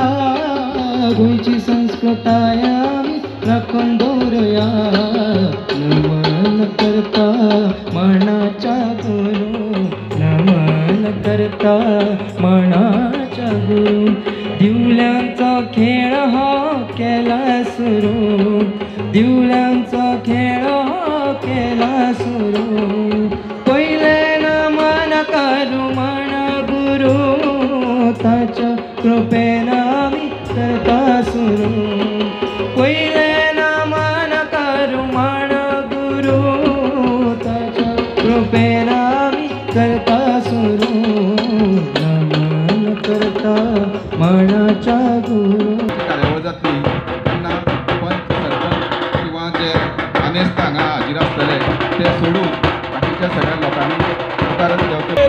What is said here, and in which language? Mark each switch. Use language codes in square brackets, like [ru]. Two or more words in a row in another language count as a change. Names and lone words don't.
[kok] गोयची संस्कृताय आम्ही राखून दवरूया. नमन करता मनाच्या गुरू नमन करता मनाच्या गुरू. दिवल्यांचा खेळ हा केला सुरू. दिवल्यांचा खेळ हा केला सुरू. पहिले नमन करू म्हण गुरु कृपेन आम्ही करता सुरू पहिले नामान करू मान गुरु त्याच्या कृपेन आम्ही करता सुरू नमन करता मनाचा गुरु कार्यावळ जातली तेन्ना पंच सरपंच किंवा जे आनेस्त हांगा हाजीर आसतले ते सोडून बाकीच्या सगळ्या लोकांनी मुखार देवचे